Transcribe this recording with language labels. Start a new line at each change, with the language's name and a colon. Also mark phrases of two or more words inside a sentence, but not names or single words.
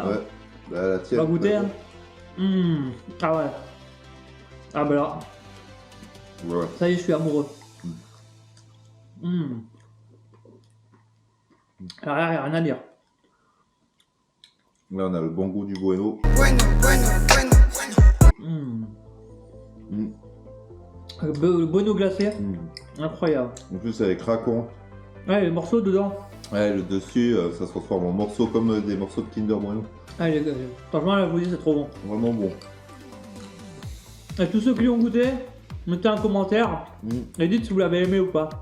French: Ouais. Bah, la On tienne. va goûter. bah, Hein. Ah ouais. Ah bah là, Ouais. ça y est, je suis amoureux. Alors là, y a rien à dire. Là on a le bon goût du Bueno. Bueno, bueno, bueno, bueno. Le Bueno glacé, incroyable. En plus elle est craquante. Ouais, les morceaux dedans. Ouais, le dessus, ça se transforme en morceaux comme des morceaux de Kinder Bueno. Ah, franchement, là, je vous dis, c'est trop bon. Vraiment bon. Et tous ceux qui l'ont goûté, mettez un commentaire et dites si vous l'avez aimé ou pas.